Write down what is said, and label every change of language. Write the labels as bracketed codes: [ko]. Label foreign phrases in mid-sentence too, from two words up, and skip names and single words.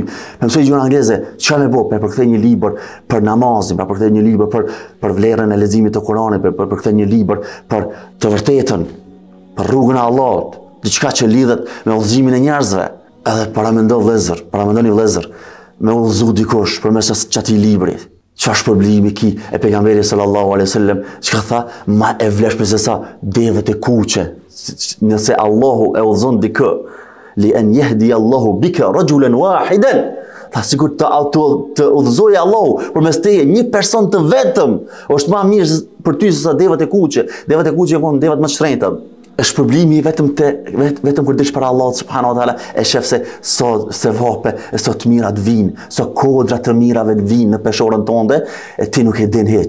[sq] Pe mësoj gjuhën angleze, çka më bë? Pe përkthej një libër për namazin, pe përkthej një libër për vlerën e leximit të Kuranit, pe përkthej një libër për të vërtetën, për rrugën e Allahut, diçka që lidhet me udhëzimin e njerëzve. Edhe paramendoni vëllezër, me udhëzu dikush përmes çatij libri. Çfarë shpërblimi ki e pejgamberit [ar] صلى الله عليه وسلم, [sq] çka tha, ma e vlefshme se sa devët e kuqe. Nëse Allahu e udhëzon dikë, [ar] لأن يهدي الله بك رجلا واحدا, [sq] tha sikur të udhëzojë Allahu përmes teje një person të vetëm, është më mirë për ty se sa devët e kuqe. Devët e kuqe janë devët më të shtrenjta. Është shpërblimi vetëm kur dish para Allahut [ar] سبحانه وتعالى, [sq] e shef se vape, se të mirat vinë, se kodra të mirave vinë në peshorën tënde, e ti nuk e din hiç.